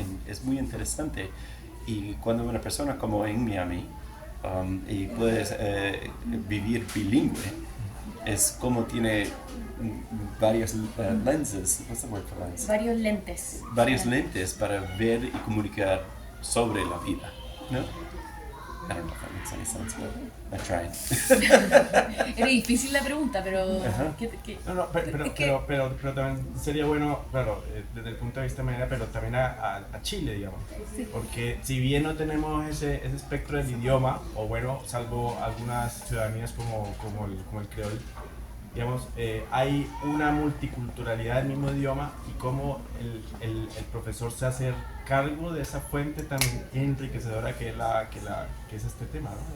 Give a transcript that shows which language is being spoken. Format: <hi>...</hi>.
<es>Es muy interesante. Y cuando una persona como en Miami y puedes vivir bilingüe, es como tiene varios lenses,</es> <en>what's the word for lens?</en> <es>varios lentes. Varios lentes para ver y comunicar sobre la vida, ¿no?</es> <en>I don't know if that makes any sense, but I tried.</en> <es>Era difícil la pregunta, pero Ajá. ¿qué? No, pero también sería bueno, claro, desde el punto de vista media, pero también a Chile, digamos. Porque si bien no tenemos ese espectro del idioma, o bueno, salvo algunas ciudadanías como el creol, digamos, hay una multiculturalidad del mismo idioma y cómo el profesor se hace cargo de esa fuente tan enriquecedora que es este tema, ¿no?</es>